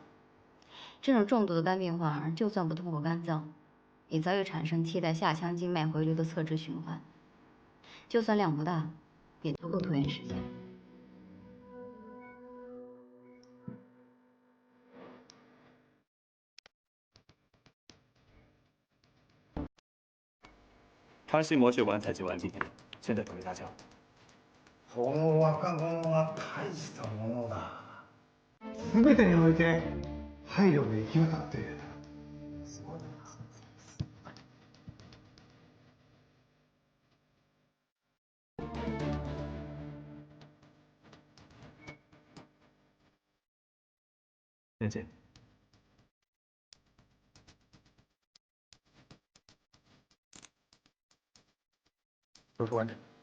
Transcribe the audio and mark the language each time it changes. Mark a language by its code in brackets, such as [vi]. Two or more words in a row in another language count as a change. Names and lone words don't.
[zh] 这种重度的肝病患，就算不通过肝脏，也早已产生替代下腔静脉回流的侧支循环，就算量不大，也足够拖延时间。穿心膜血管采集完毕，现在准备搭桥。 [ja] この若者は大したものだ。全てにおいて配慮が行き渡っている。すごいな。先生。 [zh] 手术完成。